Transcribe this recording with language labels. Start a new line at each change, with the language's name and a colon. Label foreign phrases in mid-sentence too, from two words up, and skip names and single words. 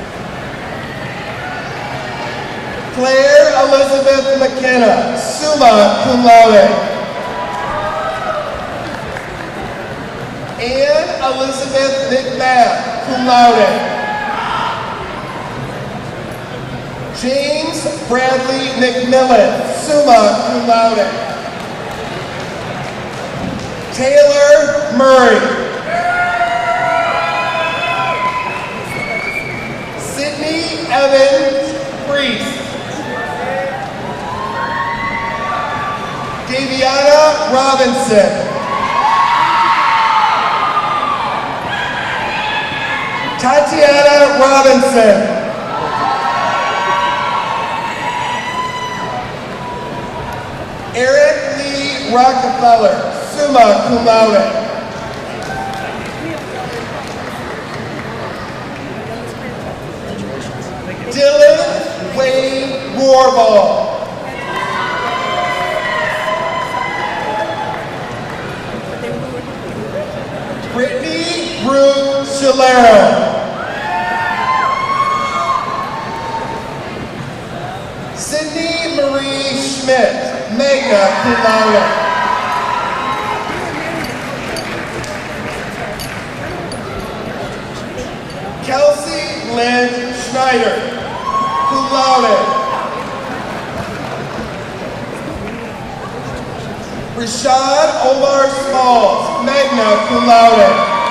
English: Claire Elizabeth McKenna,
Latin: summa cum laude.
English: Anne Elizabeth McMahon,
Latin: cum laude.
English: James Bradley McMillan,
Latin: summa cum laude.
English: Taylor Murray. Sydney Evans Priest. Daviana Robinson. Tatiana Robinson. Eric Lee Rockefeller,
Latin: summa cum laude.
English: Dylan Wayne Warball. Brittany Ruth Shalero. Sydney Marie Schmidt,
Latin: magna cum laude.
English: Kelsey Lynn Schneider,
Latin: cum laude.
English: Rashad Omar Smalls,
Latin: magna cum laude.